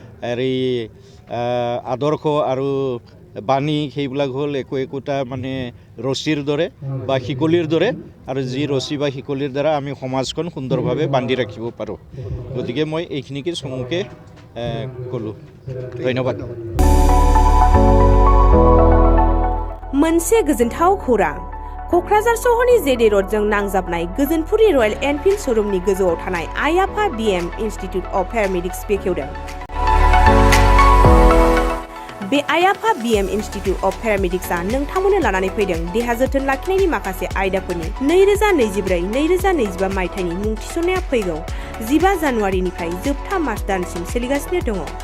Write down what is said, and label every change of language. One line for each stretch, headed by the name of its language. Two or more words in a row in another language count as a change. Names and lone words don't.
Assamese: আদৰ্শ আৰু বাণী সেইবিলাক হ'ল একোটা মানে ৰছীৰ দৰে বা শিকলিৰ দৰে আৰু যি ৰছী বা শিকলিৰ দ্বাৰা আমি সমাজখন সুন্দৰভাৱে বান্ধি ৰাখিব পাৰোঁ গতিকে মই এইখিনিকে চমুকে ক'লোঁ ধন্যবাদ
Bodo: मोनसे गोजोनथाव खौरां क'क्राझार सहरनि जेडे र'डजों नांजाबनाय गोजोनपुरि रयेल एनफिल्ड श'रुमनि गोजौआव थानाय आइ आफा BM इन्स्टिटिउट अफ पेरामेडिक्स बेखेवदों बे आइ आफा BM इन्स्टिटिउट अफ पेरामेडिक्सआ नोंथांमोननो लानानै फैदों देहा जोथोन लाखिनायनि माखासे आयदाफोरनि 2024-2025 मायथाइनि मुं थिसननाया फैगौ 15 जानुवारिनिफ्राय जोबथा मार्च दानसिम सोलिगासिनो दङ